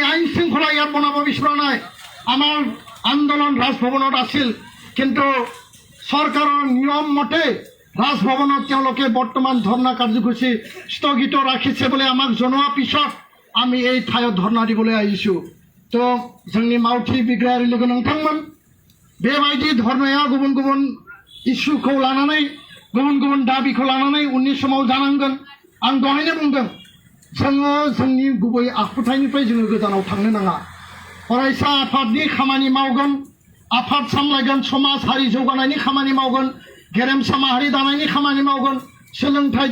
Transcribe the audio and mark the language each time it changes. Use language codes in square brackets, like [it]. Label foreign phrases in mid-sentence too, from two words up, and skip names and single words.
[as] আইন শৃংখলা ইয়াত বনাব বিচৰা নাই আমাৰ আন্দোলন ৰাজভৱনত আছিল কিন্তু চৰকাৰৰ নিয়ম মতে ৰাজভৱনত তেওঁলোকে বৰ্তমান ধৰ্ণা কাৰ্যসূচী স্থগিত ৰাখিছে বুলি আমাক জনোৱাৰ পিছত আমি এই ঠাইত ধৰ্ণা দিবলৈ আহিছোঁ তো [brx] जोंनि मावथि बिग्रायारि लोगो नोंथांमोन बेबायदि धर्नाया गुबुन गुबुन इस्युखौ लानानै गुबुन गुबुन दाबिखौ लानानै उननि समाव जानांगोन आं दहायनो बुंदों जोङो जोंनि गुबै आखुथायनिफ्राय जोङो गोजानाव थांनो नाङा फरायसा आफादनि खामानि मावगोन आफाद सामलायगोन समाज हारि जौगानायनि खामानि मावगोन गेरेमसा माहारि दानायनि खामानि मावगोन सोलोंथाइ